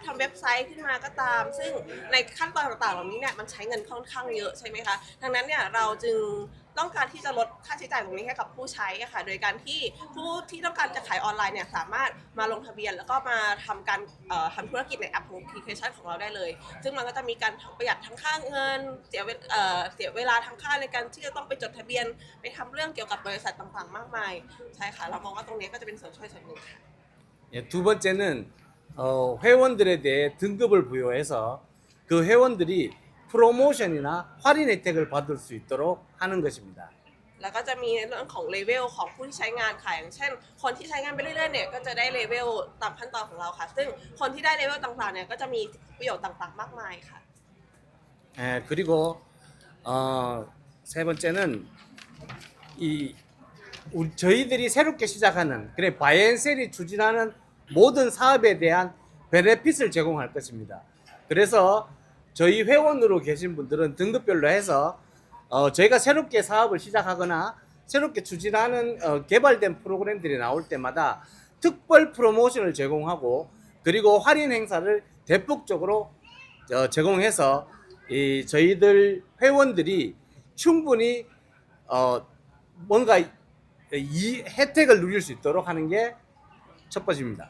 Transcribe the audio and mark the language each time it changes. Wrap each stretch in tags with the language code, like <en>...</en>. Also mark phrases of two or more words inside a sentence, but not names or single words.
<th>ทำเว็บไซต์ขึ้นมาก็ตาม ซึ่งในขั้นตอนต่างๆเหล่านี้เนี่ยมันใช้เงินค่อนข้างเยอะใช่ไหมคะดังนั้นเนี่ยเราจึงต้องการที่จะลดค่าใช้จ่ายตรงนี้ให้กับผู้ใช้อะค่ะโดยการที่ผู้ที่ต้องการจะขายออนไลน์เนี่ยสามารถมาลงทะเบียนแล้วก็มาทำการทำธุรกิจในแอปของแอปพลิเคชันของเราได้เลยซึ่งมันก็จะมีการประหยัดทั้งค่าเงินเสียเวลาทั้งค่าในการที่จะต้องไปจดทะเบียนไปทำเรื่องเกี่ยวกับบริษัทต่างๆมากมายใช่ค่ะเรามองว่าตรงนี้ก็จะเป็นส่วนช่วยส่วนหนึ่งค่ะ</th> <ko>예, 두 번째는 회원들에 대해 등급을 부여해서 그 회원들이 프로모션이나 할인 혜택을 받을 수 있도록 하는 것입니다.</ko> <th>แล้วก็จะมีเรื่องของเลเวลของผู้ที่ใช้งานค่ะอย่างเช่นคนที่ใช้งานไปเรื่อยๆเนี่ยก็จะได้เลเวลตามขั้นตอนของเราค่ะซึ่งคนที่ได้เลเวลต่างๆเนี่ยก็จะมีประโยชน์ต่างๆมากมายค่ะ</th> <ko>예, 그리고 세 번째는 저희들이 새롭게 시작하는 그래 바이앤셀이 추진하는 모든 사업에 대한 베네핏을 제공할 것입니다. 그래서 저희 회원으로 계신 분들은 등급별로 해서 저희가 새롭게 사업을 시작하거나 새롭게 추진하는 개발된 프로그램들이 나올 때마다 특별 프로모션을 제공하고 그리고 할인 행사를 대폭적으로 제공해서 저희들 회원들이 충분히 뭔가 이 혜택을 누릴 수 있도록 하는 게 첫 번째입니다.</ko>